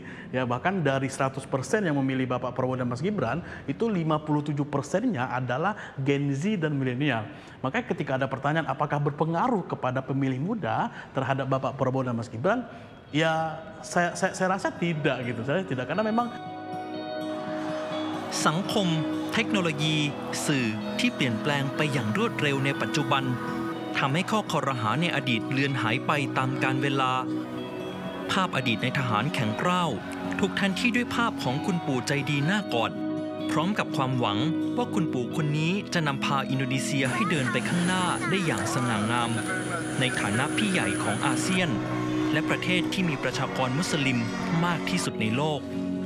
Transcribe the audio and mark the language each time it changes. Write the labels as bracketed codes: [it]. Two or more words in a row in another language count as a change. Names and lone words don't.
[id] Ya, bahkan dari 100% yang memilih Bapak Prabowo dan Mas Gibran, itu 57%-nya adalah Gen Z dan milenial. Makanya ketika ada pertanyaan apakah berpengaruh kepada pemilih muda terhadap Bapak Prabowo dan Mas Gibran, ya saya rasa tidak gitu. Saya tidak, karena memang [th] สังคมเทคโนโลยีสื่อที่เปลี่ยนแปลงไปอย่างรวดเร็วในปัจจุบันทำให้ข้อคอรหาในอดีตเลือนหายไปตามกาลเวลาภาพอดีตในทหารแข็งกร้าวถูกแทนที่ด้วยภาพของคุณปู่ใจดีหน้ากอดพร้อมกับความหวังว่าคุณปู่คนนี้จะนำพาอินโดนีเซียให้เดินไปข้างหน้าได้อย่างสง่างามในฐานะพี่ใหญ่ของอาเซียนและประเทศที่มีประชากรมุสลิมมากที่สุดในโลก